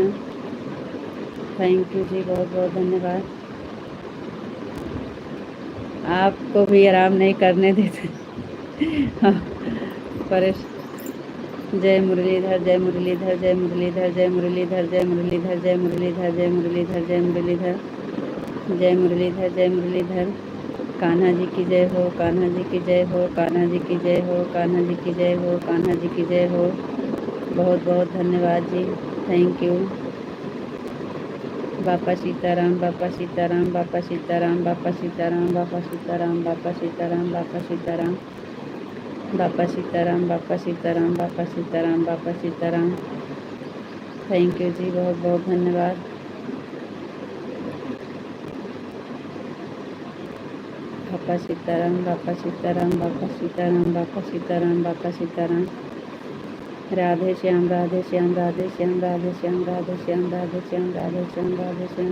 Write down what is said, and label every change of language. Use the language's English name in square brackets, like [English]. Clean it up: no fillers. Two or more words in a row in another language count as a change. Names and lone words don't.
[English] thank you [Hindi] जी, बहुत बहुत धन्यवाद। आपको भी आराम नहीं करने देते। हाँ, परेश जय मुरलीधर जय मुरलीधर जय मुरलीधर जय मुरलीधर जय मुरलीधर जय मुरलीधर जय मुरलीधर जय मुरलीधर जय मुरलीधर जय मुरलीधर। कान्हा जी की जय हो, कान्हा जी की जय हो, कान्हा जी की जय हो, कान्हा जी की जय हो, कान्हा जी की जय हो। बहुत बहुत धन्यवाद जी, [English] thank you. [Hindi] बापा सीताराम बापा सीताराम बापा सीताराम बापा सीताराम बापा सीताराम बापा सीताराम बापा सीताराम बापा सीताराम बापा सीताराम बापा सीताराम बापा सीताराम। [English] thank you [Hindi] जी, बहुत बहुत धन्यवाद। बापा सीताराम बापा सीताराम बापा सीताराम बापा सीताराम बापा सीताराम। राधे श्याम राधे श्याम राधे श्याम राधे श्याम राधे श्याम राधे श्याम राधे श्याम राधे श्याम।